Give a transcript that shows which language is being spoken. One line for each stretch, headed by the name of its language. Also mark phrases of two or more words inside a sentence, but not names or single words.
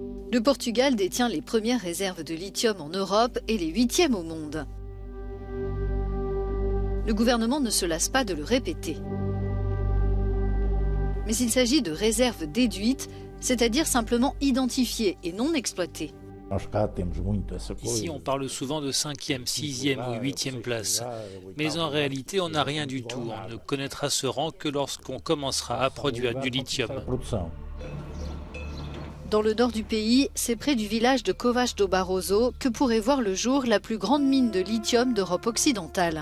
French: Le Portugal détient les premières réserves de lithium en Europe et les 8e au monde. Le gouvernement ne se lasse pas de le répéter. Mais il s'agit de réserves déduites, c'est-à-dire simplement identifiées et non exploitées. Ici, on parle souvent de 5e, 6e ou 8e place. Mais en réalité, on n'a rien du tout. On ne connaîtra ce rang que lorsqu'on commencera à produire du lithium. Dans le nord du pays, c'est près du village de Covas do Barroso que pourrait voir le jour la plus grande mine de lithium d'Europe occidentale.